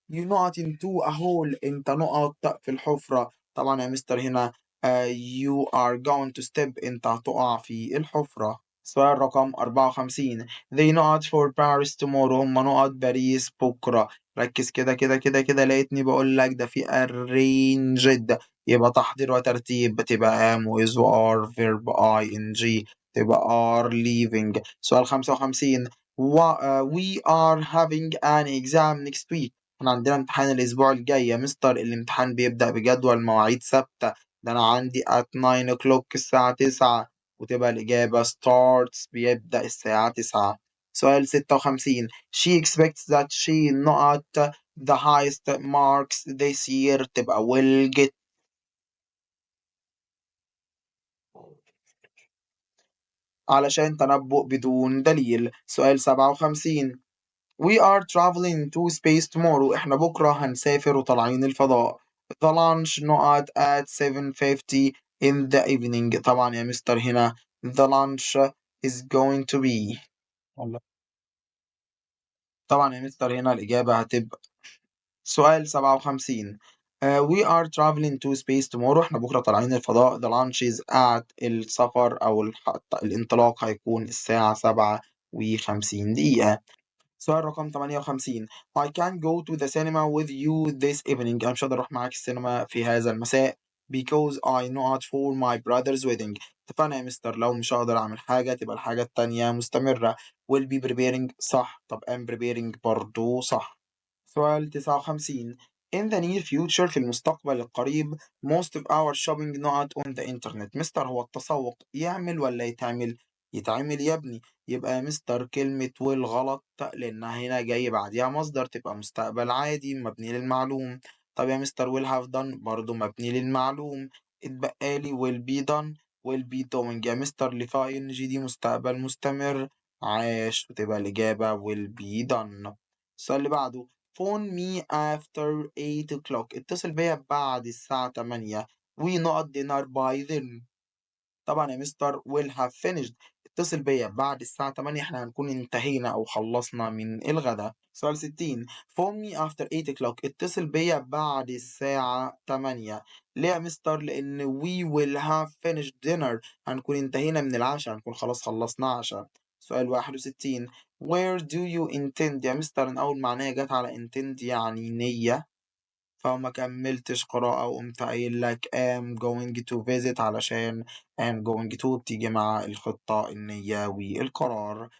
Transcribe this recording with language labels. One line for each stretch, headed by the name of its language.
English: you not into a hole
Arabic: انت نقط في الحفرة. طبعا يا مستر هنا
English: you are going to step
Arabic: انت هتقع في الحفرة. سؤال رقم 54
English: they not for Paris tomorrow
Arabic: هم نقط باريس بكرة. ركز كده كده كده كده لقيتني بقول لك ده في arranged، يبقى تحضير وترتيب بتبقى am with are verb ing تبقى are leaving.
English: سؤال 55 we are having an exam next week.
Arabic: احنا عندنا امتحان الأسبوع الجاي يا مستر، الامتحان بيبدأ بجدول مواعيد ثابتة، ده أنا عندي
English: at 9 o'clock
Arabic: الساعة 9، وتبقى الإجابة starts بيبدأ الساعة 9.
English: سؤال 56 she expects that she not the highest marks this year
Arabic: تبقى
English: will get.
Arabic: علشان تنبؤ بدون دليل.
English: سؤال 57 We are traveling to space tomorrow.
Arabic: احنا بكرة هنسافر وطالعين الفضاء.
English: The launch not at 7:50 in the evening.
Arabic: طبعا يا مستر هنا
English: the launch is going to be
Arabic: والله. طبعا يا مستر هنا الإجابة هتبقى سؤال 57
English: we are traveling to space tomorrow.
Arabic: احنا بكرة طالعين الفضاء.
English: The launch is at
Arabic: السفر أو الانطلاق هيكون الساعة 7:50.
English: سؤال رقم 58 I can't go to the cinema with you this evening.
Arabic: أنا مش هقدر أروح معاك السينما في هذا المساء
English: because I not for my brother's wedding.
Arabic: اتفقنا يا مستر لو مش هقدر أعمل حاجة تبقى الحاجة التانية مستمرة.
English: will be preparing
Arabic: صح. طب
English: am preparing
Arabic: برضو صح. سؤال 59.
English: In the near future
Arabic: في المستقبل القريب
English: most of our shopping not on the internet.
Arabic: مستر هو التسوق يعمل ولا يتعمل؟ يتعمل يا ابني. يبقى يا مستر كلمة will غلط لأنها هنا جاي بعديها مصدر تبقى مستقبل عادي مبني للمعلوم. طب يا مستر
English: will have done
Arabic: برضو مبني للمعلوم. اتبقى لي
English: will be done will be doing.
Arabic: يا مستر اللي فيها ing دي مستقبل مستمر عاش وتبقى الإجابة
English: will be done. السؤال اللي بعده phone me after 8 o'clock.
Arabic: اتصل بيا بعد الساعة 8.
English: we not dinner by then.
Arabic: طبعا يا مستر
English: will have finished.
Arabic: اتصل بيا بعد الساعة 8 احنا هنكون انتهينا أو خلصنا من الغداء. سؤال 60.
English: phone me after 8 o'clock.
Arabic: اتصل بيا بعد الساعة 8. ليه يا مستر؟ لأن
English: we will have finished dinner.
Arabic: هنكون انتهينا من العشاء هنكون خلاص خلصنا عشاء.
English: سؤال 61. where do you intend.
Arabic: يا مستر أنا أول معناها جت على intend يعني نية فما كملتش قراءة وقمت قايل لك
English: am going to visit
Arabic: علشان
English: am going to
Arabic: بتيجي مع الخطة النية والقرار.